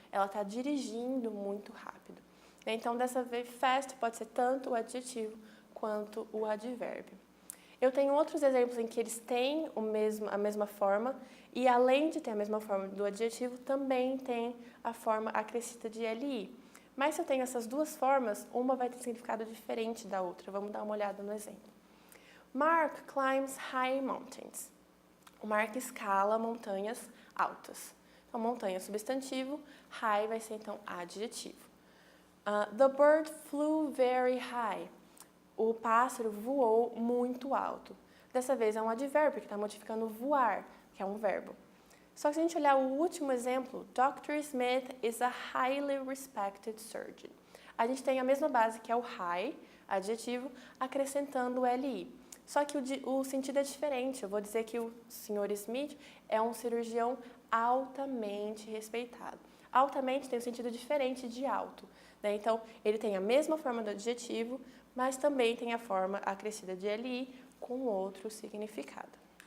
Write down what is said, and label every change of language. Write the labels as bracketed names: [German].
[Portuguese] Ela está dirigindo muito rápido. Então, dessa vez, fast pode ser tanto o adjetivo quanto o advérbio. Eu tenho outros exemplos em que eles têm a mesma forma e, além de ter a mesma forma do adjetivo, também tem a forma acrescida de li. Mas se eu tenho essas duas formas, uma vai ter significado diferente da outra. Vamos dar uma olhada no exemplo. [English] Mark climbs high mountains. [Portuguese] O Mark escala montanhas altas. Então, montanha substantivo, high vai ser então adjetivo. [English] The bird flew very high. [Portuguese] O pássaro voou muito alto. Dessa vez é um advérbio, que está modificando voar, que é um verbo. Só que se a gente olhar o último exemplo, Dr. [English] Smith is a highly respected surgeon. [Portuguese] A gente tem a mesma base, que é o high, adjetivo, acrescentando o li. Só que o sentido é diferente. Eu vou dizer que o Sr. Smith é um cirurgião altamente respeitado. Altamente tem um sentido diferente de alto, né? Então, ele tem a mesma forma do adjetivo, mas também tem a forma acrescida de li com outro significado.